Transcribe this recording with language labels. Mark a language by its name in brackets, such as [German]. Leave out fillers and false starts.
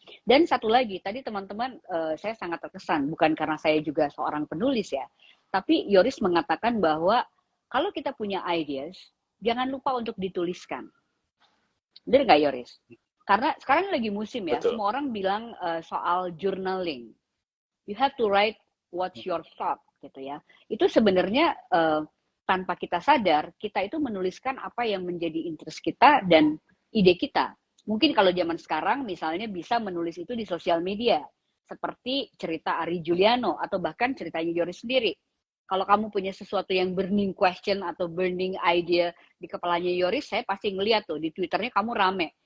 [Indonesian] Dan satu lagi, tadi teman-teman saya sangat terkesan, bukan karena saya juga seorang penulis ya, tapi Yoris mengatakan bahwa kalau kita punya ideas, jangan lupa untuk dituliskan. Benar nggak Yoris? Karena sekarang lagi musim ya, Betul. semua orang bilang soal journaling. [English] You have to write what's your thought [Indonesian] gitu ya. Itu sebenarnya tanpa kita sadar, kita itu menuliskan apa yang menjadi interest kita dan ide kita. Mungkin kalau zaman sekarang misalnya bisa menulis itu di sosial media, seperti cerita Ari Juliano atau bahkan ceritanya Yoris sendiri. Kalau kamu punya sesuatu yang burning question atau burning idea di kepalanya Yoris, saya pasti ngeliat tuh di Twitternya kamu rame.